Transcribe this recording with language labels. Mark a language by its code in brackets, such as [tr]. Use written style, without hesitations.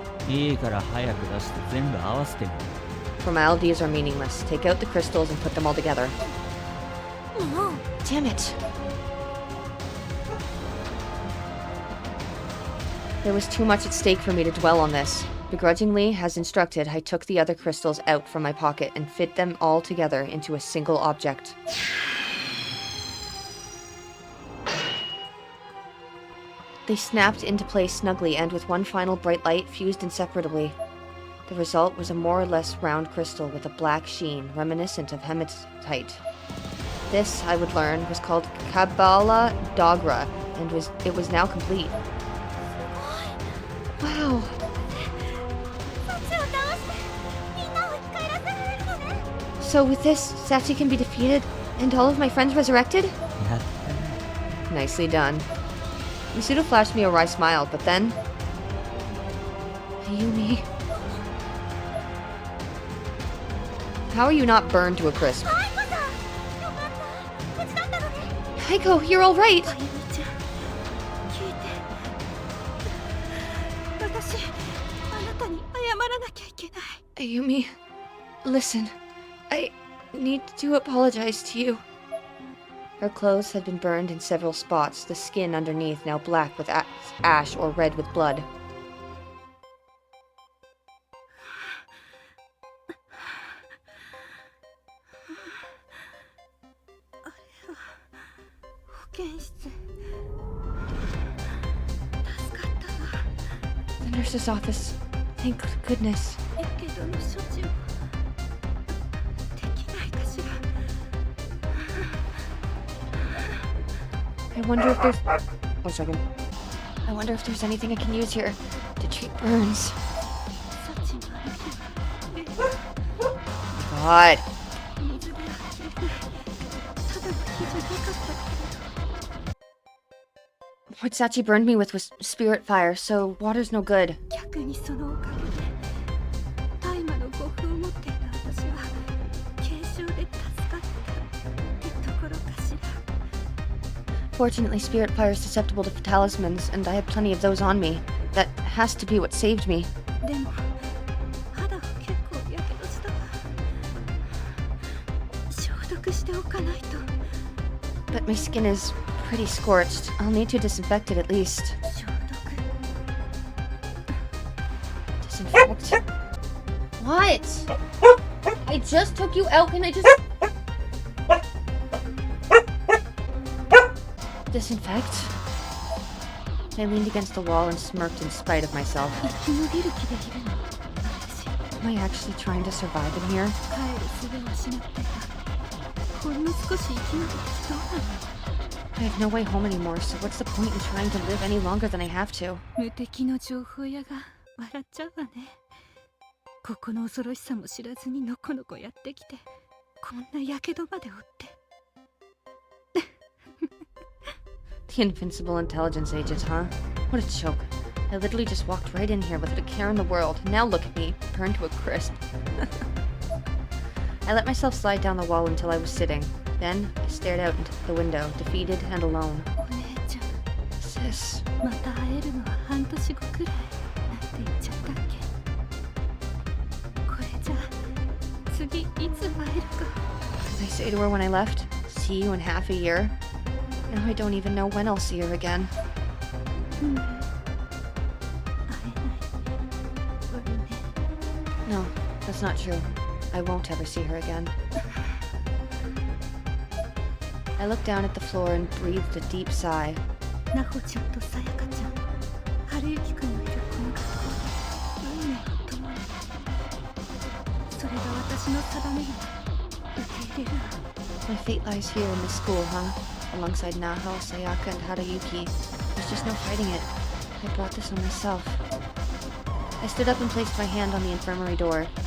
[ja] いいから早く出して全部合わせてみる。 [en] Formalities are meaningless. Take out the crystals and put them all together. [ja] もう [en] Damn it. There was too much at stake for me to dwell on this. Begrudgingly, as instructed, I took the other crystals out from my pocket and fit them all together into a single object. They snapped into place snugly and with one final bright light fused inseparably. The result was a more or less round crystal with a black sheen, reminiscent of hematite. This, I would learn, was called Kabbalah Dogra, and it was now complete. Wow. [ja] そっちを倒してみんなを生き返らせられるのね。 [en] So with this, Sachi can be defeated, and all of my friends resurrected? [ja] やったね。 [en] Nicely done. Masudo flashed me a wry smile, but then... Ayumi... How are you not burned to a crisp? [ja] アイコさん、よかった。無事だったのね。 [en] Aiko, you're all right! [ja] あゆみちゃん、聞いて。私、あなたに謝らなきゃいけない。 [en] Ayumi, listen. I need to apologize to you. Her clothes had been burned in several spots, the skin underneath now black with ash or red with blood. [ja] 保健室。助かったわ。 [en] The nurse's office. Thank goodness. [ja] やけどの処置をできないかしら。 [en] I wonder if there's... One second. I wonder if there's anything I can use here to treat burns. [ja] 幸のある日は [en] God. [ja] 水では消えない。ただの火じゃなかった。 [en] What Sachi burned me with was spirit fire, so water's no good. [ja] 逆にそのおかげで大麻の護符を持っていた私は軽傷で助かったってところかしら。 [en] Fortunately, spirit fire is susceptible to talismans, and I have plenty of those on me. That has to be what saved me. [ja] でも肌は結構やけどしたわ。消毒しておかないと。 [en] But my skin is pretty scorched. I'll need to disinfect it at least. [ja] 消毒。 [en] Disinfect? What? I just took you out and I just... Disinfect? I leaned against the wall and smirked in spite of myself. [ja] 生き延びる気でいるの。私 [en] Am I actually trying to survive in here? [ja] 帰る術を失ってた。ほんの少し生き延びてどうなの。 [en] I have no way home anymore, so what's the point in trying to live any longer than I have to? [ja] 無敵の情報屋が笑っちゃうわね。ここの恐ろしさも知らずにのこのこやってきて、こんなやけどまで負って。 [en] The invincible intelligence agent, huh? What a joke. I literally just walked right in here without a care in the world. Now look at me, burned to a crisp. I let myself slide down the wall until I was sitting. Then I stared out into the window, defeated and alone. [ja] お姉ちゃん、 [en] Sis, [ja] また会えるのは半年後くらいなんて言っちゃったっけ。これじゃ次いつ会えるか。 [en] did I say to her when I left? See you in half a year? Now I don't even know when I'll see her again. [ja] 会えないわよね。 [en] No, that's not true. I won't ever see her again. I looked down at the floor and breathed a deep sigh. [ja] なほちゃんとさやかちゃん、春雪くんのいるこの学校で運命を共に。それが私の定めよ。受け入れるわ。 [en] My fate lies here in this school, huh? alongside Naho, Sayaka, and Harayuki. There's just no fighting it. I brought this on myself. I stood up and placed my hand on the infirmary door.